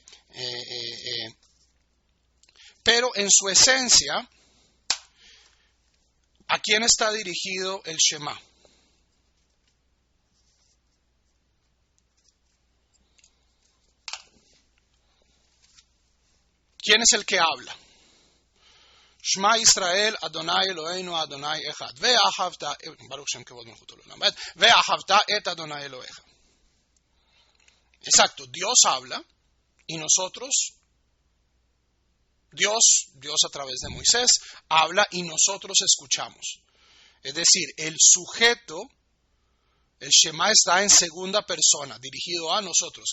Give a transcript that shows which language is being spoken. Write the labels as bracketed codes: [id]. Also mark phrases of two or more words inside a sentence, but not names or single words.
[es] Pero en su esencia, ¿a quién está dirigido el Shema? ¿Quién es el que habla? [he] שמע ישראל, אדוני אלוהינו, אדוני אחד. ואהבת, ברוך שם כבוד מלכות עולם. ואהבת את אדוני אלוהיך. [es] Exacto, Dios habla y nosotros, Dios a través de Moisés, habla y nosotros escuchamos. Es decir, el sujeto, el Shema está en segunda persona, dirigido a nosotros.